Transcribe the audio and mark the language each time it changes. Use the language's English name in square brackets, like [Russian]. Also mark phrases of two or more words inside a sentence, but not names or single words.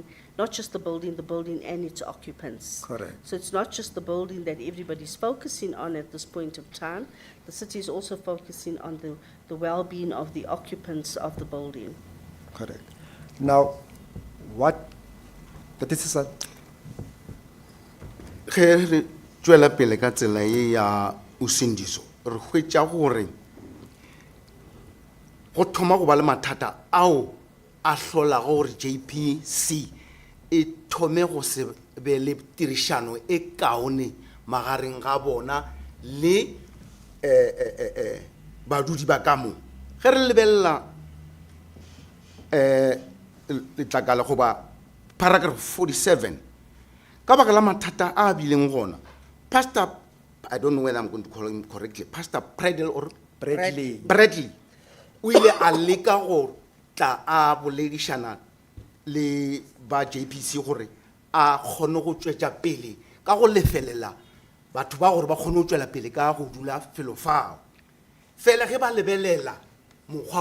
[English] Not just the building and its occupants. Correct. So it's not just the building that everybody's focusing on at this point of time. The city is also focusing on the well-being of the occupants of the building. Correct. Now, but this is a, [Northern Sotho] ge re tswela pele ka tsela e ya Usindiso re hwetša gore go thoma go ba le mathata ao a hlolago gore JPC e thome go se be le tirišano e kaone magareng ga bona le badudi ba ka mo ge re lebelela letlakala goba paragraph 47 ka baka la mathata a bileng gona Pastor, [English] I don't know whether I'm going to call him correctly, [Northern Sotho] Pastor Bradley or Bradley o ile a leka go tla a boledišana le ba JPC gore a kgone go tšwetša pele ka go lefelela batho ba gore ba kgone go tšwela pele ka go dula felo fao fela ge ba lebelela mokgwa